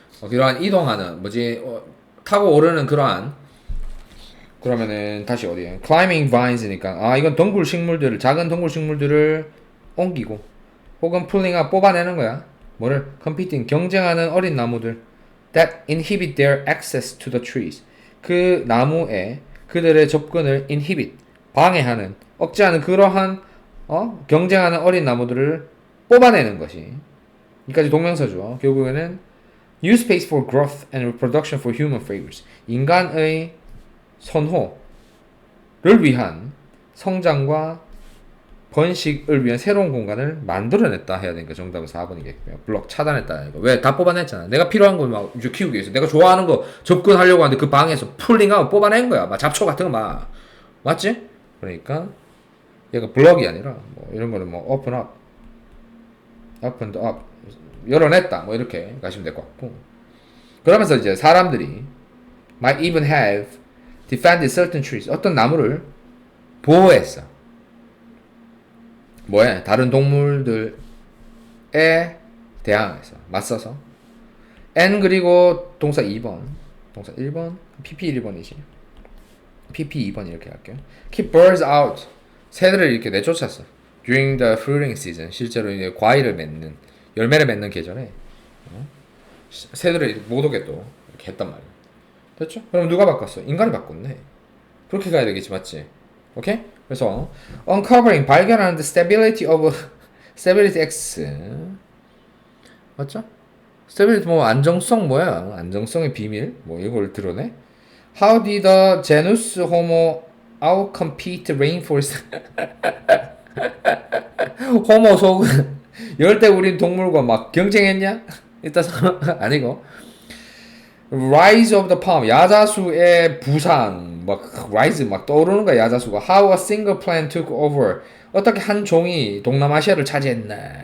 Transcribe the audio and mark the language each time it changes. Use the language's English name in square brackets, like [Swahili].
[Korean] 이러한 이동하는 타고 오르는 그러면은 다시 어디에? climbing vines니까 이건 작은 덩굴 식물들을 옮기고 혹은 [English] pulling out [Korean] 뽑아내는 거야. 뭐를? [English] competing [Korean] 경쟁하는 어린 나무들 [English] that inhibit their access to the trees. [Korean] 그 나무에 그들의 접근을 inhibit 방해하는 억제하는 그러한 경쟁하는 어린 나무들을 뽑아내는 것이 여기까지 동명사죠. [English] 결국에는 use space for growth and reproduction for human favors. [Korean] 인간의 선호를 위한 성장과 번식을 위한 새로운 공간을 만들어냈다 해야 되니까 정답은 4번이겠고요. 블록 차단했다. 왜? 다 뽑아냈잖아. 내가 필요한 거 막 키우기 위해서. 내가 좋아하는 거 접근하려고 하는데 그 방에서 풀링하고 뽑아낸 거야. 막 잡초 같은 거 막. 맞지? 그러니까 얘가 블럭이 아니라 이런 거는 [English] open up. opened up. [Korean] 열어냈다. 이렇게 가시면 될 것 같고. 그러면서 이제 사람들이 [English] might even have defended certain trees. [Korean] 어떤 나무를 보호했어. 뭐해? 다른 동물들에 대항해서 맞서서 and 그리고 동사 2번 동사 1번 PP 1번이지 PP 2번 이렇게 할게요. [English] keep birds out [Korean] 새들을 이렇게 내쫓았어. [English] during the fruiting season [Korean] 실제로 이제 과일을 맺는 열매를 맺는 계절에 새들을 못 오게 또 이렇게 했단 말이야. 됐죠? 그럼 누가 바꿨어? 인간이 바꿨네. 그렇게 가야 되겠지 맞지? 오케이? 그래서 uncovering 발견하는 [English] the stability [Korean] X 맞죠? stability 안정성 뭐야? 안정성의 비밀 이걸 드러내? [English] How did the genus Homo outcompete rainforest? [Korean] 호모 속은 열대우린 동물과 막 경쟁했냐? 일단 아니고 [English] Rise of the palm [Korean] 야자수의 부상 rise 떠오르는 거야 야자수가 [English] How a single plant took over [Korean] 어떻게 한 종이 동남아시아를 차지했나